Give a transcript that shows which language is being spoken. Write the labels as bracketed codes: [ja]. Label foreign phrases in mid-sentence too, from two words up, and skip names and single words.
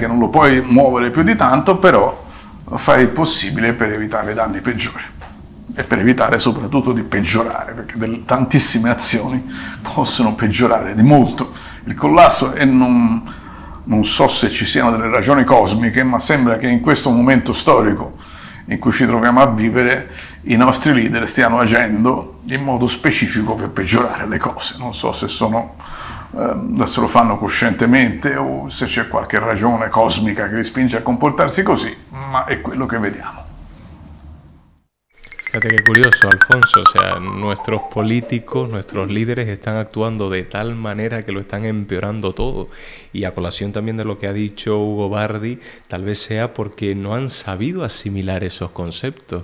[it] non lo puoi muovere più di tanto, però fai il possibile per evitare danni peggiori e per evitare soprattutto di peggiorare, perché tantissime azioni possono peggiorare di molto il collasso, e non so se ci siano delle ragioni cosmiche, ma sembra che in questo momento storico in cui ci troviamo a vivere i nostri leader stiano agendo in modo specifico per peggiorare le cose. Non so se lo fanno coscientemente o se c'è qualche ragione cosmica che li spinge a comportarsi così, ma è quello che vediamo. [es] Fíjate qué curioso, Alfonso, o sea, nuestros políticos, nuestros líderes están actuando de tal manera que lo están empeorando todo, y a colación también de lo que ha dicho Ugo Bardi, tal vez sea porque no han sabido asimilar esos conceptos.